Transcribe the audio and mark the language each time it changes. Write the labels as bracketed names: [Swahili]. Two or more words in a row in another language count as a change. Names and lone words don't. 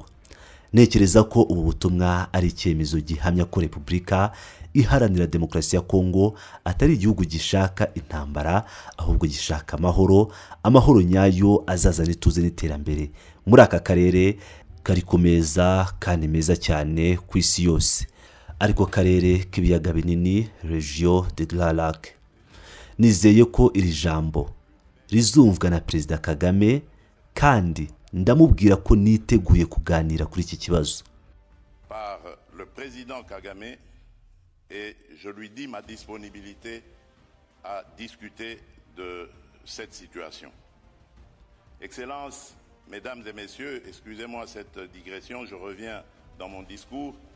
[Kinyarwanda] Ntekereza ko ubu butumwa ari icyemezo gihamya ko Repubulika Iharanira Demokarasi ya Kongo atari igihugu gishaka intambara, ahubwo gishaka amahoro, amahoro nyayo azazana ituze n'iterambere muri aka karere karikomeza kandi meza cyane ku isi yose, ariko karere k'ibiyaga binini, Region de Grand Lac. Nizeye ko iri jambo rizumvwa na Perezida Kagame, kandi ndamubwira ko niteguye kuganira kuri iki kibazo. [French] Par le président Kagame, et je lui dis ma disponibilité à discuter de cette situation. Excellences, Mesdames et Messieurs, excusez-moi cette digression, je reviens dans mon discours.